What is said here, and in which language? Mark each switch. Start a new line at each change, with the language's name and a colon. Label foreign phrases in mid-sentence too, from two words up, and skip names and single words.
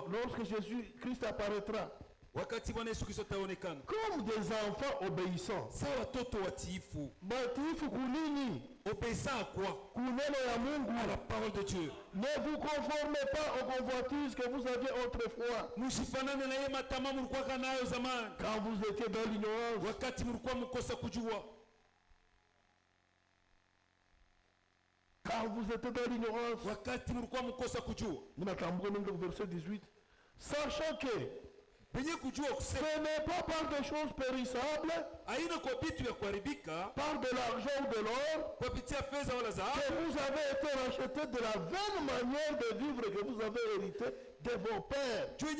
French: Lorsque Jésus-Christ apparaîtra,
Swahili: wakati Bwana Yesu Kristo ataonekana.
French: comme des enfants obéissants.
Swahili: Sawa watoto watiifu. Batifu kunini?
French: Obéissant à quoi?
Swahili: Kuneno ya Mungu.
French: À la parole de Dieu. Ne vous conformez pas aux convoitises que vous aviez autrefois.
Swahili: Msifanane na yeye matamaa mlikuwa nayo zamani.
French: Quand vous étiez dans l'ignorance.
Swahili: Wakati mlikuwa mkosa kujua.
French: Quand vous étiez dans l'ignorance.
Swahili: Wakati mlikuwa mkosa kujua. Ninatambua ndio verset 18.
French: Sachant que ce n'est pas par des choses périssables, par de l'argent ou de l'or, que vous avez été rachetés de la vaine manière de vivre que vous avez hérité de vos pères.